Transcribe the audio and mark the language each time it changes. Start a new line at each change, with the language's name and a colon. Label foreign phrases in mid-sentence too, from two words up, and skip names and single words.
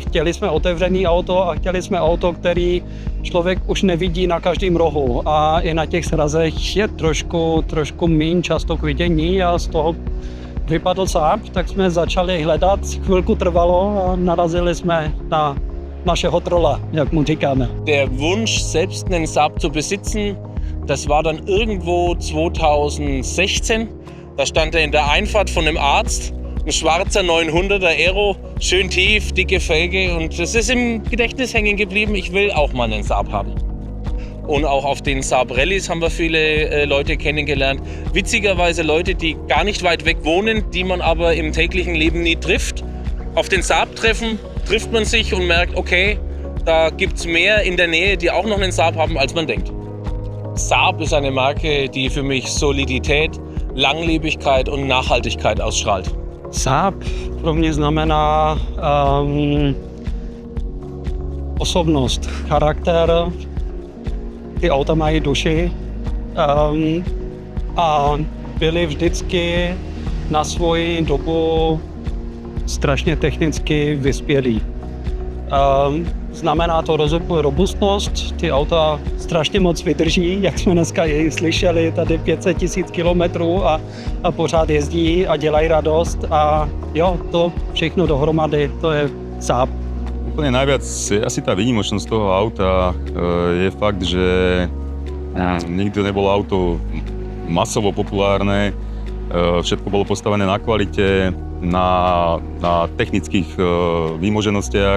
Czech: Chtěli jsme otevřený auto a chtěli jsme auto, který člověk už nevidí na každém rohu a i na těch srazech je trošku méně často k vidění a z toho vypadl Saab, tak jsme začali hledat, chvilku trvalo a narazili jsme na našeho trolla, jak mu říkáme.
German: Der Wunsch, selbst einen Saab zu besitzen, das war dann irgendwo 2016. Da stand er in der Einfahrt von einem Arzt, ein schwarzer 900er Aero, schön tief, dicke Felge und es ist im Gedächtnis hängen geblieben, ich will auch mal einen Saab haben. Und auch auf den Saab Rallyes haben wir viele Leute kennengelernt. Witzigerweise Leute, die gar nicht weit weg wohnen, die man aber im täglichen Leben nie trifft. Auf den Saab-Treffen trifft man sich und merkt, okay, da gibt es mehr in der Nähe, die auch noch einen Saab haben, als man denkt. Saab ist eine Marke, die für mich Solidität, Langlebigkeit und Nachhaltigkeit ausstrahlt.
Czech: Saab pro mě znamená osobnost, charakter, ty auta mají duši a byly vždycky na svoji dobu strašně technicky vyspělí. Znamená to robustnost, ty auta strašně moc vydrží, jak jsme dneska i slyšeli, tady 500 000 kilometrů a pořád jezdí a dělají radost a jo, to všechno dohromady, to je Saab.
Slovak: Úplne najviac je asi tá výnimočnosť toho auta je fakt, že nikdy nebolo auto masovo populárne, všetko bolo postavené na kvalite, na technických výmoženostiach.